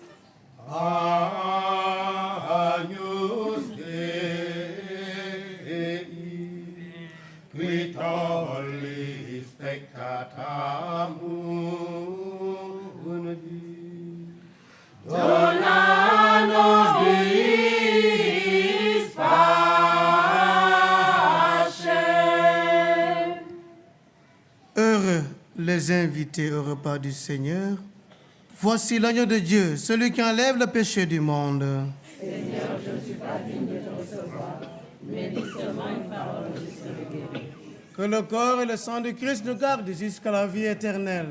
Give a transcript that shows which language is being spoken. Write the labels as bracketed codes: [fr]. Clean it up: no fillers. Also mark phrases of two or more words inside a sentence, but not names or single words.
[la] Agnus Dei, qui tollis peccata mundi, dona nobis pacem. [fr] Heureux les invités au repas du Seigneur. Voici l'agneau de Dieu, celui qui enlève le péché du monde. Seigneur, je ne suis pas digne de ton recevoir, mais dis seulement une parole, je serai guéri. Que le corps et le sang de Christ nous gardent jusqu'à la vie éternelle.